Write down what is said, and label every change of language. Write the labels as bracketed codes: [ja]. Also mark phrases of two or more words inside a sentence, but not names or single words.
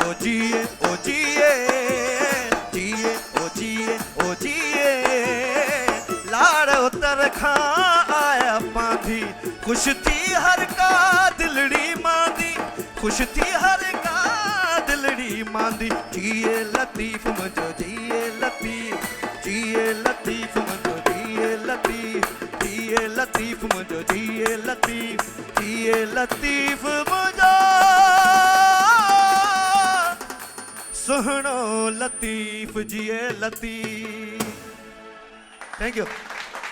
[sd] जिए ओ जिए जिए ओ जिए ओ जिए लाड़ उतर खां आया पांथी खुश थी हर का दिलड़ी मांदी खुश थी हर का दिलड़ी मांदी जिए लतीफ़ मुंहिंजो जिए लतीफ़ मुंहिंजो जिए लतीफ़ मुंहिंजो जिए लतीफ़ मुंहिंजो सुहिणो लतीफ़ जिए लतीफ़ [en] thank you